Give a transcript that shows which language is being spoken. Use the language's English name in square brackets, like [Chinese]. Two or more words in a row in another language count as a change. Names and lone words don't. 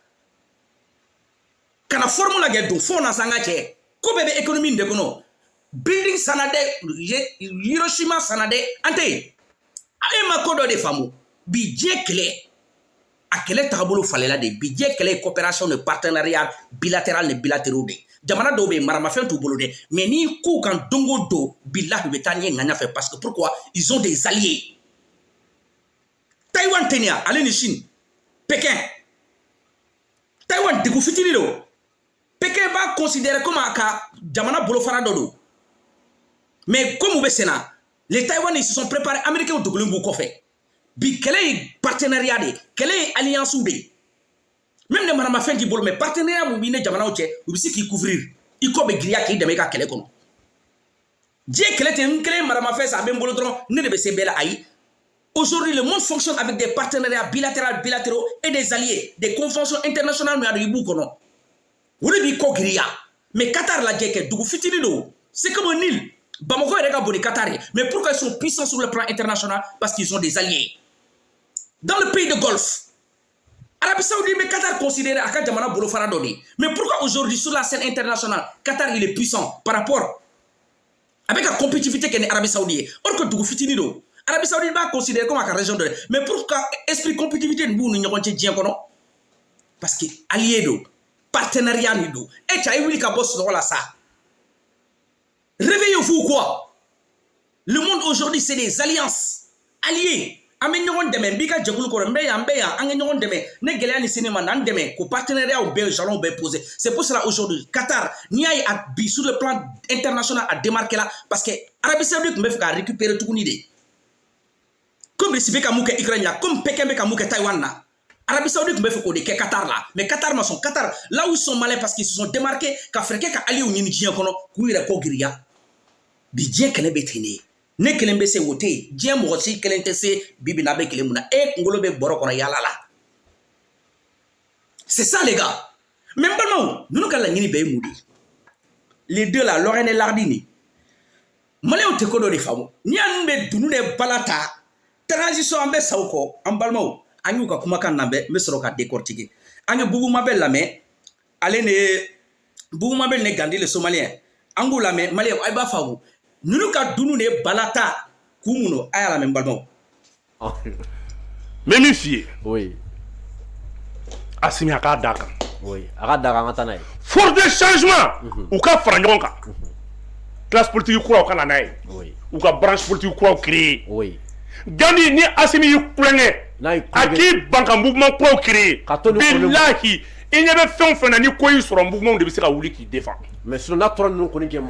[Bambara] kana formule lajɛ don fo na san ka cɛ ko bɛɛ bɛ économie nin de kɔnɔ building sana dɛ Hiroshima sana dɛ an tɛ yen e ma ko dɔ de faamu bi diɲɛ kɛlɛ a kɛlɛ tagabolo falela de bi diɲɛ kɛlɛ ye [French] coopération de partenariat bilatéral [Bambara] ni bilatéraux de jamana dɔw bɛ yen maramafɛn t'u bolo dɛ mais n'i k'u kan don o don bilahi u bɛ taa ɲɛ ŋaɲa fɛ [French] parce que pourquoi ils ont des alliés [Bambara] Taïwan tɛ nin ya ale ni Chine Pékin Taïwan dugu fitinin don Pékin b'a considéré comme a ka jamana bolofara dɔ don mais comme u bɛ sen na [French] les Taïwanais ils se sont préparés américains [Bambara] dogolen b'u kɔfɛ bi kɛlɛ ye partenariat de kɛlɛ ye alliance de même ne maramafɛn t'i bolo mais partenariat mun b'i ni jamanaw cɛ u bɛ se k'i couvrir i kɔ bɛ giriya k'i dɛmɛ i ka kɛlɛ kɔnɔ diɲɛ kɛlɛ tɛ n kelen maramafɛn san a bɛ n bolo dɔrɔn ne de bɛ se bɛɛ la ayi [French] aujourd'hui le monde fonctionne avec des partenariats bilatéraux et des alliés des conventions internationales [Bambara] mais a dɔn i b'u kɔnɔ o de b'i kɔ giriya mais Qatar lajɛ kɛ dugu fitinin don [French] c'est comme un île [Bambara] Bamako yɛrɛ ka bon ni Qatar ye [French] mais pourquoi ils sont puissants sur le plan international parce qu'ils ont des alliés dans le pays de Golfe [Bambara] Arabie Saoudite bɛ Qatar considéré a ka jamana bolofara dɔ de [French] mais pourquoi aujourd'hui sur la scène internationale Qatar il est puissant par rapport [Bambara] a bɛ ka compétitivité kɛ ni Arabie Saoudite ye or que dugu fitinin don Arabie Saoudite b'a [French] considéré comme [Bambara] a ka région dɔ de [French] mais pourquoi esprit compétitivité [Bambara] nin b'u ni ɲɔgɔn cɛ diɲɛ kɔnɔ [French] parce que [Bambara] allié don partenariat ni don e cɛ a ye wuli ka bɔ sunɔgɔ la sa [French] réveillez-vous quoi le monde aujourd'hui c'est des alliances alliés [Bambara] an bɛ ɲɔgɔn dɛmɛ n b'i ka jɛkulu kɔrɔ n bɛ yan an ka ɲɔgɔn dɛmɛ ne gɛlɛya ni sini ma n'an dɛmɛ ko partenariat bɛɛ jalons bɛɛ poser [French] c'est pour cela aujourd'hui [Bambara] Qatar n'i y'a ye a bi [French] sur le plan international [Bambara] a [French] démarqué la parce que [Bambara] Arabie Saoudite tun bɛ fɛ ka récupérer tuguni de comme Russie bɛ ka mun kɛ Ukraine la comme Pékin bɛ ka mun kɛ Taïwan na Arabie Saoudite tun bɛ fɛ k'o de kɛ Qatar la mais Qatar ma sɔn Qatar [French] là où ils sont malins parce qu'ils se sont démarqués [Bambara] ka fɛɛrɛ kɛ ka alliés ɲini diɲɛ kɔnɔ k'u yɛrɛ kɔ giriya bi diɲɛ kɛlɛ bɛ ten de ne kelen bɛ se o tɛ yen diɲɛ mɔgɔ si kelen tɛ se bi bi n'a bɛ kelen mun na e kunkolo bɛ bɔrɔ kɔnɔ yaala la [French] c'est ça les gars mais [Bambara] n balimaw ninnu ka laɲini bɛɛ ye mun de ye [French] les deux là Lorraine et Lardini [Bambara] maliyɛnw tɛ ko dɔ de faamu n'i y'a ninnu bɛ dunun de bala ta transition an bɛ sa o kɔ an balimaw an y'u ka kumakan lamɛn n bɛ sɔrɔ ka décortiquer an ye Boubou Mabel lamɛn ale ne Boubou Mabel ne Gandhi le Somalien an k'u lamɛn maliyɛnw a b'a faamu ninnu ka dunun de balata k'u mun a y'a lamɛn balimaw. mais min f'i ye oui Assimi a k'a d'a kan Oui. Arada [French] force de changement. [Bambara] Ou ka fara ɲɔgɔn kan. [French] Classe politique [Bambara] kuraw ka na n'a ye. Oui. Ou ka [French] branche politique [Bambara] kuraw créer. Oui. Gani ni Assimi y'i kulonkɛ. A k'i ban ka mouvement kuraw créer. Bilahi i ɲɛ bɛ fɛn o fɛn na ni ko y'i sɔrɔ mouvement de bɛ se ka wuli k'i défend. Mais sinon n'a tɔrɔ ninnu kɔni kɛ ma.